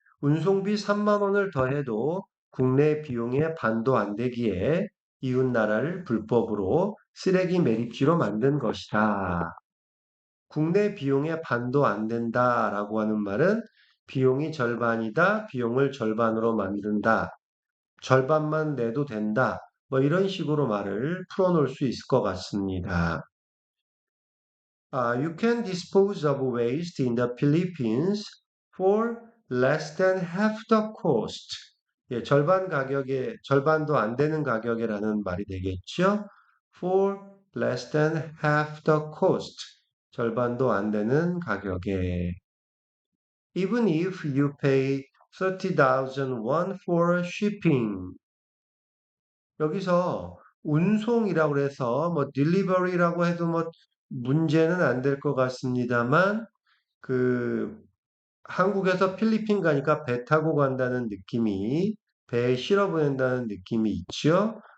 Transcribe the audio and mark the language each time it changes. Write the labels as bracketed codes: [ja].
[ko] 운송비 3만 원을 더해도 국내 비용의 반도 안 되기에 이웃 나라를 불법으로 쓰레기 매립지로 만든 것이다. 국내 비용의 반도 안 된다라고 하는 말은 비용이 절반이다, 비용을 절반으로 만든다, 절반만 내도 된다, 뭐 이런 식으로 말을 풀어놓을 수 있을 것 같습니다. [en] You can dispose of waste in the Philippines for less than half the cost. [ko] 예, 절반 가격에, 절반도 안 되는 가격이라는 말이 되겠죠? [en] For less than half the cost. [ko] 절반도 안 되는 가격에. [en] Even if you pay 30,000 won for shipping. [ko] 여기서 운송이라고 해서 뭐 delivery라고 해도 뭐 문제는 안 될 것 같습니다만 그 한국에서 필리핀 가니까 배 타고 간다는 느낌이 배에 실어 보낸다는 느낌이 있죠.